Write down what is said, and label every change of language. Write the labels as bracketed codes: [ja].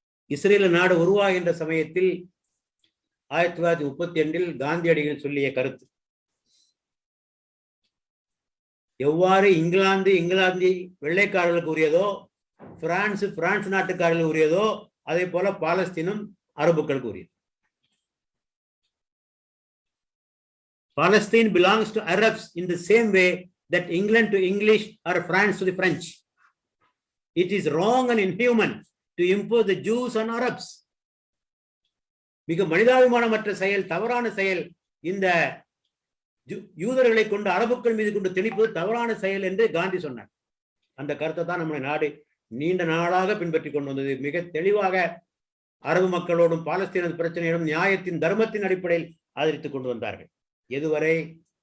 [ta] Israel நாடு உருவாகின்ற சமயத்தில் 1932 காந்தியடிகள் சொல்லிய கருத்து, எவ்வாறு இங்கிலாந்து வெள்ளைக்காரர்களுக்கு உரியதோ, பிரான்ஸ் நாட்டுக்காரர்களுக்கு உரியதோ, அதே போல பாலஸ்தீனம் அரபுக்களுக்கு உரியது. [en] Palestine belongs to Arabs in the same way that England to English or France to the French. It is wrong and inhuman to impose the Jews on Arabs. [ta] மிக மனிதாபிமானமற்ற செயல், தவறான செயல். இந்த யூதர்களை கொண்டு அரபுக்கள் மீது கொண்டு திணிப்பது தவறான செயல் என்று காந்தி சொன்னார். அந்த கருத்தை தான் நம்முடைய நாடு நீண்ட நாளாக பின்பற்றி கொண்டு வந்தது. மிக தெளிவாக அரபு மக்களோடும் பாலஸ்தீன பிரச்சனையோடும் நியாயத்தின் தர்மத்தின் அடிப்படையில் ஆதரித்துக் கொண்டு வந்தார்கள். எதுவரை?